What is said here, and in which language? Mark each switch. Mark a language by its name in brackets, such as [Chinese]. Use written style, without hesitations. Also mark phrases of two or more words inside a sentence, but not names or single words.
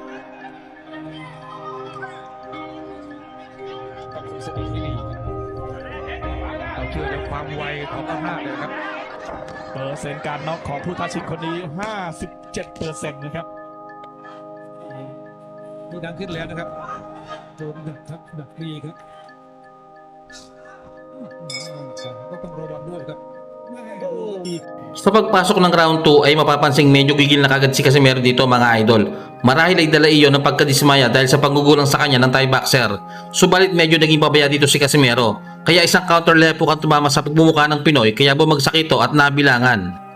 [Thai] ต้องคุมสติให้ดีเราเชื่อในความไวของอำนาจเลยครับเปอร์เซ็นต์การน็อกของผู้ท้าชิงคนนี้ 57% นะครับดูดังขึ้นแล้วนะครับโดนดักครับดักดีครับก็ต้องระวังด้วยครับ [Filipino] Sa pagpasok ng round 2 ay mapapansing medyo gigil na kagad si Casimero dito mga idol. Marahil ay dala iyon ng pagkadismaya dahil sa panggugulang sa kanya ng [English] Thai boxer. [Filipino] Subalit medyo naging pabaya dito si Casimero, kaya isang counter left hook ang tumama sa pagmumukha ng Pinoy, kaya bumagsak ito at nabilangan.